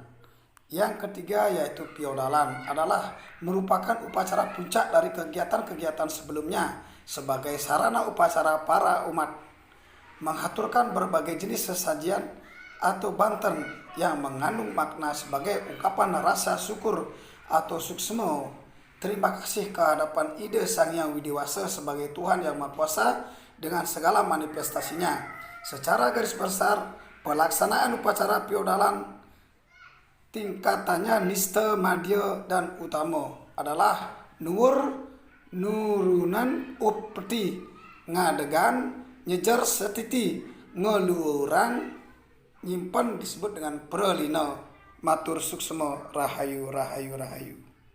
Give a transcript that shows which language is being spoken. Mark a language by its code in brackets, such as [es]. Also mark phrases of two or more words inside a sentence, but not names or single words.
[id] Yang ketiga yaitu Piodalan adalah merupakan upacara puncak dari kegiatan-kegiatan sebelumnya sebagai sarana upacara para umat menghaturkan berbagai jenis sesajian atau banten yang mengandung makna sebagai ungkapan rasa syukur atau suksma terima kasih kehadapan ide Sang Hyang Widiwasa sebagai Tuhan yang Maha Kuasa dengan segala manifestasinya. Secara garis besar, pelaksanaan upacara Piodalan tingkatannya nista, madya, dan utama adalah nurunan upeti, ngadegan, nyejar setiti, ngeluhuran, [ban] nyimpan [id] disebut dengan [ban] pralina, matur suksma, rahayu, rahayu, rahayu.